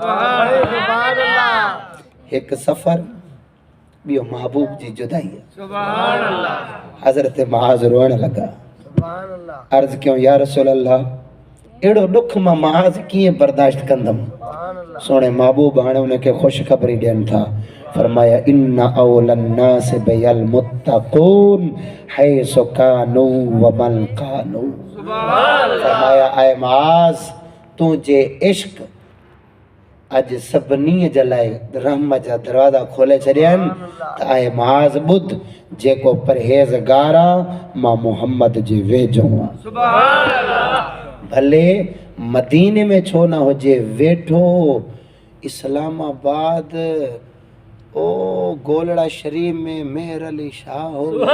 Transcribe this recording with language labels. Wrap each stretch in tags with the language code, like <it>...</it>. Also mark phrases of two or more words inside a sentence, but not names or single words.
<sd>हिकु सफ़र ॿियो महबूब जी जुदाई हज़रत मुआज़ रोअण लगा अर्ज़ कयूं</sd> <ar>يا رسول الله</ar> <sd>एड़ो दुख मां मुआज़ कीअं बर्दाश्त कंदमि सोने महबूब हाणे उनखे ख़ुशख़बरी ॾियनि था फरमाया</sd> <ar>إن أولى الناس بالمتقون حيث كانوا ومن كانوا</ar> <sd>फरमाया आए मुआज़ तूं जे इश्क अज सभिनी जे लाइ रहमत जा दरवाज़ा खोले छॾिया आहिनि त आहे मुआज़ ॿुध जेको परहेज़गार आहे मां मुहम्मद जे वेझो आहियां भले मदीने में छो न हुजे वेठो इस्लामाबाद ओ गोलड़ा शरीफ में मेहर अली शाह हो</sd>